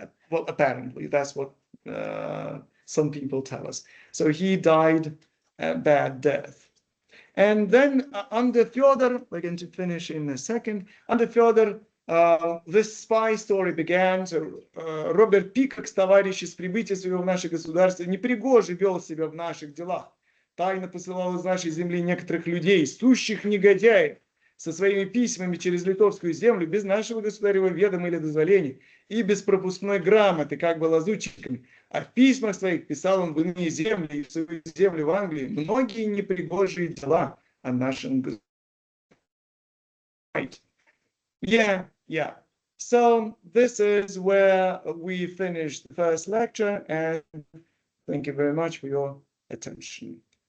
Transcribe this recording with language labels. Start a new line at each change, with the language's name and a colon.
English: Apparently, that's what some people tell us. So he died a bad death. And then under Feodor, we're going to finish in a second, under Feodor, this spy story began. So
Russian: Роберт Пик, как товарищ с прибытия своего в наше государство, непригоже вел себя в наших делах. Тайно посылал из нашей земли некоторых людей, сущих негодяев, со своими письмами через литовскую землю, без нашего государева ведома или дозволения, и без пропускной грамоты, как бы лазутчиками. А в письмах своих писал он в иные земли, и в свою землю в Англии, многие непригожие дела о нашем государе.
English: Yeah. So this is where we finished the first lecture, and thank you very much for your attention.